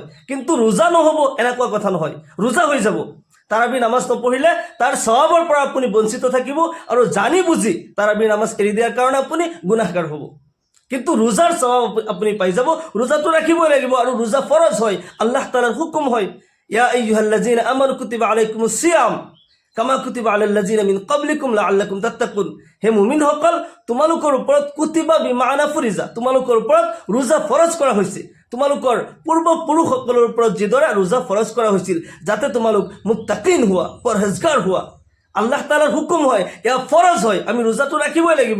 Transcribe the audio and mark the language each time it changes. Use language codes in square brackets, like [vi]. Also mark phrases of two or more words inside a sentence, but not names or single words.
[as] কিন্তু ৰোজা নহ'ব এনেকুৱা কথা নহয়, ৰোজা হৈ যাব। তাৰাবিৰ নামাজ নপঢ়িলে তাৰ সওয়াবৰ পৰা আপুনি বঞ্চিত থাকিব আৰু জানি বুজি তাৰাবিৰ নামাজ এৰি দিয়াৰ কাৰণে আপুনি গুনাহগাৰ হ'ব। কিন্তু ৰোজাৰ সওয়াব আপুনি পাই যাব। ৰোজাটো ৰাখিবই লাগিব আৰু ৰোজা ফৰজ হয়, আল্লাহ তাআলাৰ হুকুম হয়। [ar] يا أيها الذين آمنوا كتب عليكم الصيام كما كتب على الذين من قبلكم لعلكم تتقون. [as] হে মুমিনসকল তোমালোকৰ ওপৰত [ar] كتب بمعنى فرض, [as] তোমালোকৰ ওপৰত ৰোজা ফৰজ কৰা হৈছে। তোমালোকৰ পূৰ্বপুৰুষসকলৰ ওপৰত যিদৰে ৰোজা ফৰজ কৰা হৈছিল যাতে তোমালোক মুত্তাকিন হোৱা, পৰহেজগাৰ হোৱা। আল্লাহ তাআলাৰ হুকুম হয়, এয়া ফৰজ হয়, আমি ৰোজাটো ৰাখিবই লাগিব।